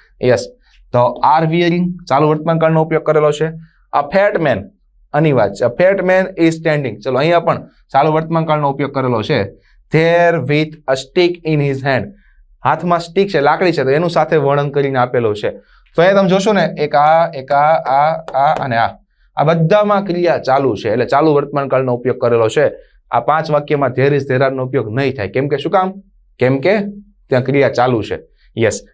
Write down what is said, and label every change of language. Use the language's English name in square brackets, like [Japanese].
[Gujarati] Yes, તો R wearing ચાલુ વર્તમાન કાળનો ઉપયોગ કરેલો છે. [English] A fat man, [Gujarati] આની વાત છે. [English] A fat man is standing. [Gujarati] ચલો, અહીંયા પણ ચાલુ વર્તમાન કાળનો ઉપયોગ કરેલો છે. [English] There with a stick in his hand. [Gujarati] હાથમાં સ્ટિક છે, લાકડી છે, તો એનું સાથે વર્ણન કરીને આપેલો છે. તો અહીંયા તમે જોશો ને, એક આ અને આ બધામાં ક્રિયા ચાલુ છે, એટલે ચાલુ વર્તમાન કાળનો ઉપયોગ કરેલો છે. આ 5 વાક્યમાં ધેર ઇઝ ધેર આરનો ઉપયોગ નહીં થાય. કેમ કે શું કામ? કેમ કે ત્યાં ક્રિયા ચાલુ છે. યસ.